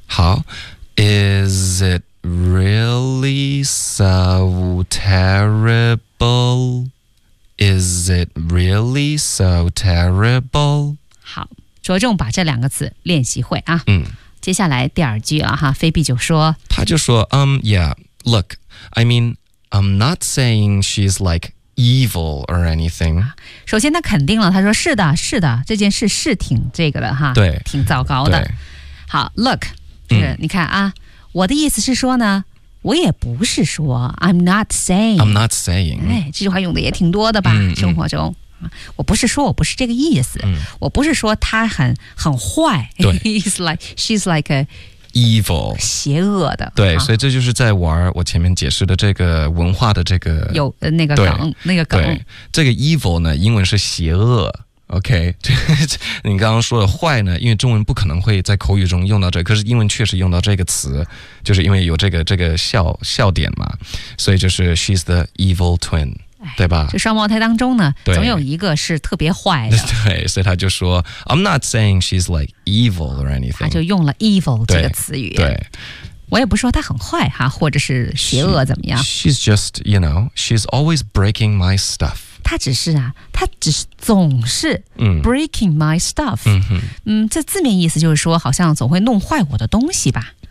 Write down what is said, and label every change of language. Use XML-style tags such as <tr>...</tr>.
<en>好 is itReally so terrible? Is it really so terrible?</en> <zh>好，着重把这两个词练习会啊。嗯，接下来第二句了哈，菲比就说，他就说</zh> <en>yeah, look, I mean, I'm not saying she's like evil or anything.</en> <zh>首先他肯定了，他说是的，是的，这件事是挺这个的哈，对，挺糟糕的。好 ，look, 是、嗯、你看啊。我的意思是说呢我也不是说</zh> <en>I'm not saying、</en> <zh>哎、这句话用的也挺多的吧、嗯、生活中、嗯、我不是说我不是这个意思、嗯、我不是说他很坏对</zh> <en>He's like, She's like a evil</en> <zh>邪恶的对、啊、所以这就是在玩我前面解释的这个文化的这个有那个梗那个梗这个 evil 呢英文是邪恶OK, 你刚刚说的坏呢因为中文不可能会在口语中用到这可是英文确实用到这个词就是因为有这个笑点嘛所以就是</zh> <en>She's the evil twin.</en> <zh>对吧？这双胞胎当中呢，总有一个是特别坏的。对，所以他就说</zh> <en>，I'm not saying she's like evil or anything。</en> <zh>他就用了 evil 这个词语。对，我也不说他很坏哈，或者是邪恶怎么样。</zh> <en>She's just, you know, she's always breaking my stuff。</en> <zh>他只是啊，他只是总是</zh> <en>breaking my stuff。</en> <zh>这字面意思就是说，好像总会弄坏我的东西吧。</zh>